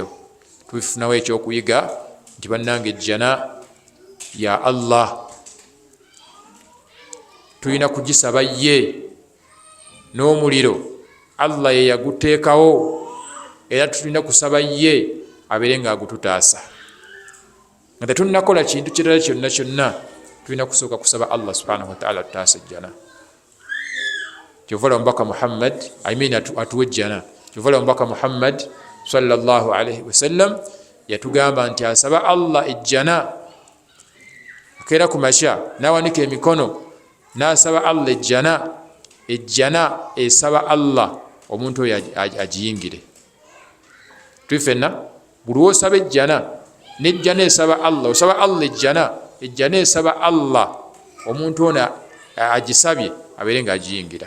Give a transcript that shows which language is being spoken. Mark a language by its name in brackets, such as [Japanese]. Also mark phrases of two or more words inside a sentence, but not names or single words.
[Ganda] Tubifunawo ekyokuyiga nti bannange ejjana ya Allah tulina kugisaba ye, n'omuliro Allah ye yaguteekawo, era tulina kusaba ye abeere nga agututaasa. Nga tetunnakola kintu kirala kyonna kyonna, tulina kusooka kusaba Allah [Arabic] سبحانه وتعالى [Ganda] tutaasa ejjana. Kyova omubaka Muhammad atuwa ejjana. Kyova omubaka Muhammad [Arabic] صلى الله عليه وسلم [Ganda] yatugamba nti asaba Allah ejjana, akeera ku makya n'awanika emikono n'asaba Allah ejjana. Ejjana esaba Allah omuntu oyo agiyingire. Twifenna buli wosaba ejjana n'ejjana esaba Allah, osaba Allah ejjana esaba Allah omuntu ono agisabye abeere nga agiyingira.